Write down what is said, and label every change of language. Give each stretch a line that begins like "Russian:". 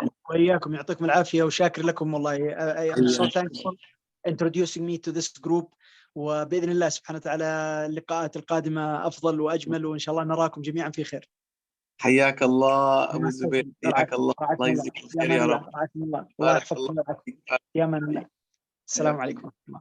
Arabic: وإياكم يعطيكم العافية وشاكر لكم والله.
English: I'm so thankful introducing me to this group.
Arabic: وبإذن الله سبحانه وتعالى اللقاءات القادمة أفضل وأجمل، وإن شاء الله نراكم جميعا في خير. حياك الله أبو الزبير، حياك الله. الله يجزيك الخير يا رب. الله يحفظكم. يا من الله. السلام عليكم.